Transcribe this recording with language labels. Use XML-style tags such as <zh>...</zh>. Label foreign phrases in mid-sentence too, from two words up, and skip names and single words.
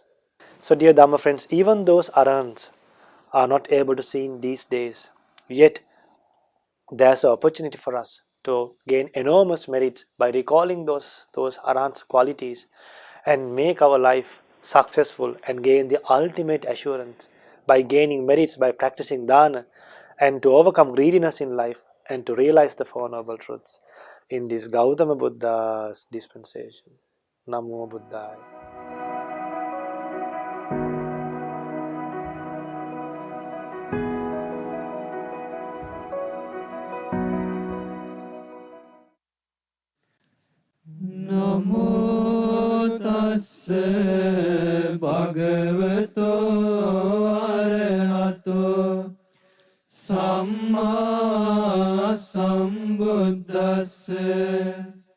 <en>So, dear Dhamma friends, even those arahants are not able to see in these days, yet there's an opportunity for us to gain enormous merits by recalling those arahants' qualities and make our life successful and gain the ultimate assurance by gaining merits by practicing dana and to overcome greediness in life and to realize the Four Noble Truths in this Gautama Buddha's dispensation.</en> <pi>Namo Buddhaya. Namo tassa bhagavato arahato samma sambuddhassa.</pi>